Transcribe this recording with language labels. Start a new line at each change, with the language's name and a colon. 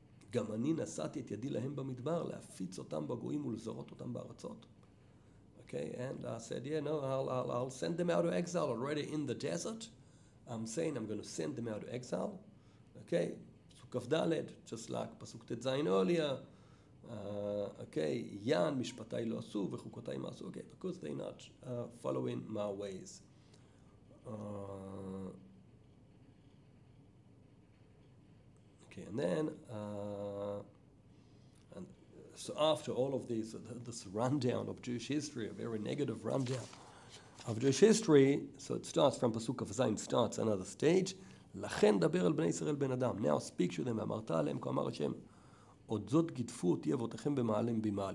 Hebrew: גם אני נשאתי את ידי להם במדבר, להפיץ אותם בגויים ולזרות אותם בארצות.
English: Okay, and I said, yeah, no, I'll send them out of exile already in the desert. I'm saying I'm going to send them out of exile. Okay, Pasuk Kaf Daled, just like Pasuk Tet Zayin earlier. Okay, Yan mishpatai lo asu v'chukotai ma asu. Okay, because they're not following my ways. Okay, and then and so after all of these, this rundown of Jewish history, a very negative rundown of Jewish history, so it starts from Pasuk of Zayin, starts another stage.
Hebrew: לכן דבר אל בני ישראל בן אדם. Now speak to them. אמרת עליהם כה אמר השם. עוד זאת גידפו אותי אבותיכם במעלם במעל.